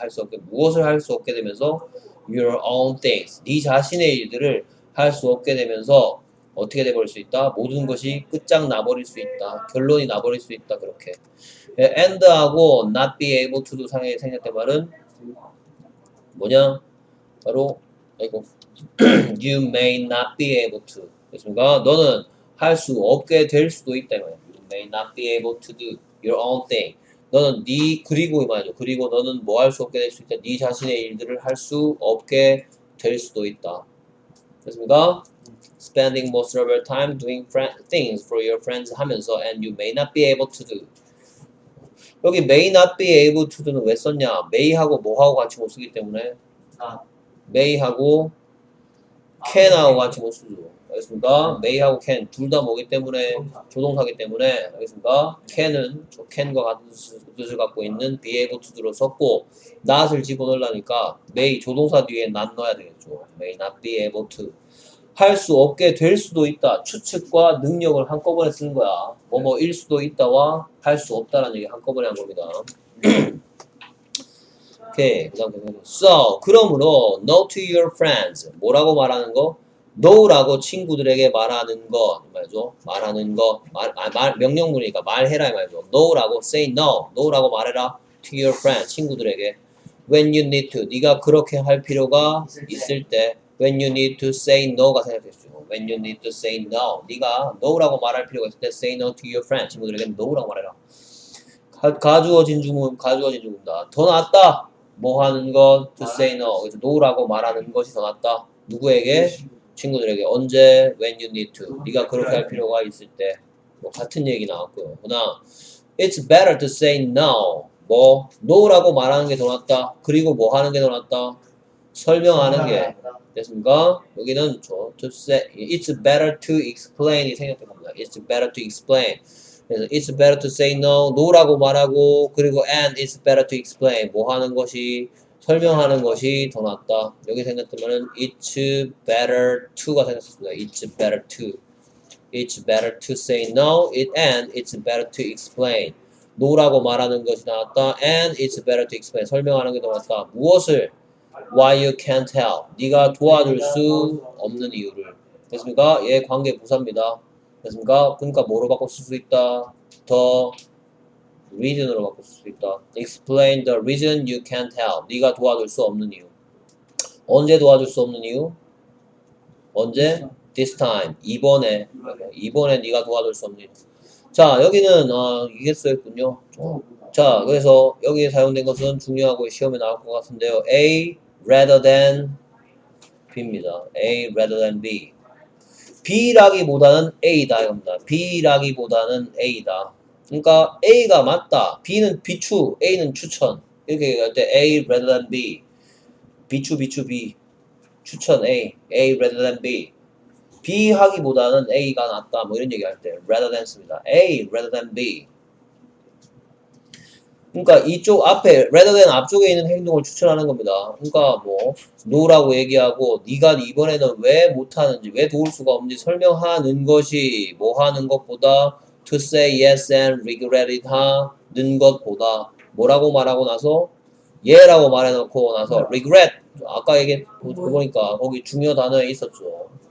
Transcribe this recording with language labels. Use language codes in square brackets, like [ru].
[ko] 할 수 없게 무엇을 할 수 없게 되면서 [en] your own things [ko] 네 자신의 일들을 할 수 없게 되면서 어떻게 돼버릴 수 있다? 모든 것이 끝장나버릴 수 있다. 결론이 나버릴 수 있다. 그렇게 and하고 [en] not be able to [ko] 도 상에 생략된 말은 뭐냐? 바로 [en] you may not be able to [ko] 됐습니까? 너는 할 수 없게 될 수도 있다. [en] you may not be able to do your own thing [ko] 너는 그리고 이 말이죠. 그리고 너는 뭐 할 수 없게 될 수 있다. 네 자신의 일들을 할 수 없게 될 수도 있다. 됐습니까? [en] Spending most of your time doing things for your friends [ko] 하면서 [en] and you may not be able to do 여기 may not be able to do는 [ko] 왜 썼냐? may하고 뭐하고 같이 못 쓰기 때문에 may하고 can하고 같이 못 쓰죠. 알겠습니까? may하고 can 둘 다 뭐기 때문에 조동사기 때문에 알겠습니까? can은 can과 같은 뜻을 갖고 있는 be able to로 썼고 not을 집어넣으려니까 may 조동사 뒤에 not 넣어야 되겠죠. [en] may not be able to [ko] 할 수 없게 될 수도 있다. 추측과 능력을 한꺼번에 쓰는 거야. 뭐뭐일 수도 있다와 할 수 없다라는 얘기 한꺼번에 한 겁니다. 오케이. 그 다음 [en] So, [ko] 그러므로 [en] no to your friends. [ko] 뭐라고 말하는 거? no라고 친구들에게 말하는 거. 말이죠. 말하는 거. 명령문이니까 말해라. 말이죠. no라고 [en] say no. [ko] no라고 말해라. [en] to your friends. [ko] 친구들에게. [en] when you need to. [ko] 네가 그렇게 할 필요가 있을 때. [en] when you need to say no가 [ko] 생각했죠. [en] when you need to say no. [ko] 네가 no라고 말할 필요가 있을 때 [en] say no to your friend. [ko] 친구들에게 no라고 말해라. 가주어진 중문다. 더 낫다. 뭐 하는 것? [en] to say no. [ko] 그래서 no라고 말하는 것이 더 낫다. 누구에게? 친구들에게. 언제? [en] when you need to. [ko] 네가 그렇게 할 필요가 있을 때. 뭐 같은 얘기 나왔고요. 그다음 [en] it's better to say no. [ko] 뭐 no라고 말하는 게 더 낫다. 그리고 뭐 하는 게 더 낫다. 설명하는 게 됐습니까? 여기는 [en] to say it's better to explain [ko] 이 생겼던 겁니다. [en] It's better to explain. [ko] 그래서 [en] it's better to say no, [ko] no라고 말하고 그리고 [en] and it's better to explain. [ko] 뭐 하는 것이 설명하는 것이 더 낫다. 여기 생겼다면은 [en] it's better to [ko] 가 생겼습니다. [en] It's better to. It's better to say no, and it's better to explain. [ko] no라고 말하는 것이 낫다. [en] And it's better to explain. [ko] 설명하는 게 더 낫다. 무엇을? [en] Why you can't help. [ko] 네가 도와줄 수 없는 이유를. 됐습니까? 얘 관계 부사입니다. 됐습니까? 그러니까 뭐로 바꿔 쓸 수 있다? 더 reason으로 바꿔 쓸 수 있다. [en] Explain the reason you can't help. [ko] 네가 도와줄 수 없는 이유. 언제 도와줄 수 없는 이유? 언제? [en] This time. [ko] 이번에 네가 도와줄 수 없는 이유. 자, 여기는 이게 써있군요. 자, 그래서 여기에 사용된 것은 중요하고 시험에 나올 것 같은데요. [en] A rather than B입니다. A rather than B. [ko] B라기보다는 A다 이겁니다. B라기보다는 A다. 그러니까 A가 맞다. B는 비추, A는 추천. 이렇게 얘기할 때 [en] A rather than B. [ko] 비추 B. 추천 [en] A rather than B. [ko] B 하기보다는 A가 낫다. 뭐 이런 얘기할 때 rather than 씁니다. [en] A rather than B. [ko] 그러니까 이쪽 앞에 rather than 앞쪽에 있는 행동을 추천하는 겁니다. 그러니까 뭐 no라고 얘기하고 네가 이번에는 왜 못하는지 왜 도울 수가 없는지 설명하는 것이 뭐 하는 것보다 [en] to say yes and regret it [ko] 하는 것보다 뭐라고 말하고 나서 예라고 말해놓고 나서 regret 아까 보니까 거기 중요 단어에 있었죠.